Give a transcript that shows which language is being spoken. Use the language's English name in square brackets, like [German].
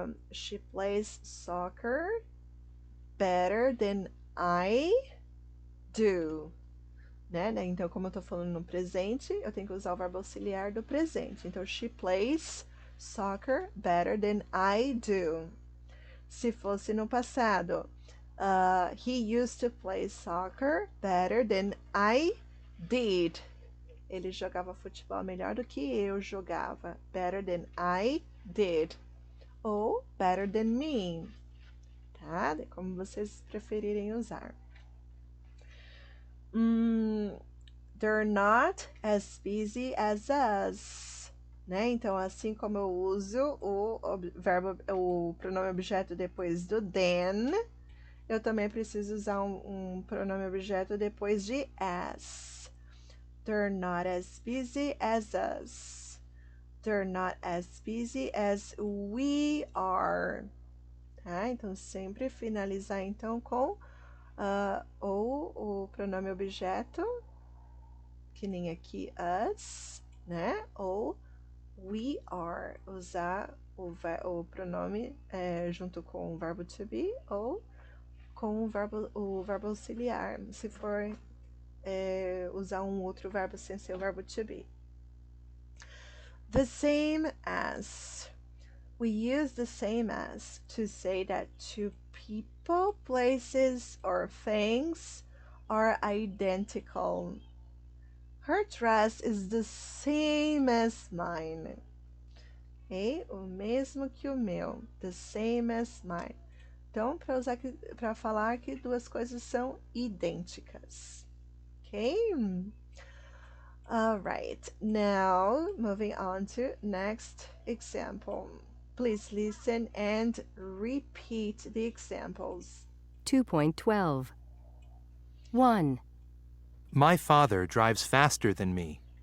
[English] She plays soccer better than I do. [Portuguese] Né? Então, como eu estou falando no presente, eu tenho que usar o verbo auxiliar do presente. Então, [English] she plays soccer better than I do. [Portuguese] Se fosse no passado, [English] he used to play soccer better than I did. [Portuguese] Ele jogava futebol melhor do que eu jogava. [English] Better than I did. [Portuguese] Ou [English] better than me. [Portuguese] Tá? Como vocês preferirem usar. [English] They're not as busy as us. [Portuguese] Né? Então, assim como eu uso o pronome objeto depois do than, eu também preciso usar um pronome objeto depois de as. [English] They're not as busy as us. They're not as busy as we are. [Portuguese] Tá? Então, sempre finalizar então com ou o pronome objeto, que nem aqui us, né? Ou we are, usar o pronome junto com o verbo to be ou com o verbo auxiliar, se for usar um outro verbo sem ser o verbo to be. [English] The same as. We use the same as to say that two people, places, or things are identical. Her dress is the same as mine. [Portuguese] Okay? O mesmo que o meu. [English] The same as mine. [Portuguese] Então, para falar que duas coisas são idênticas. [English] Okay? All right. Now, moving on to next example. Please listen and repeat the examples. 2.12. 1. My father drives faster than me.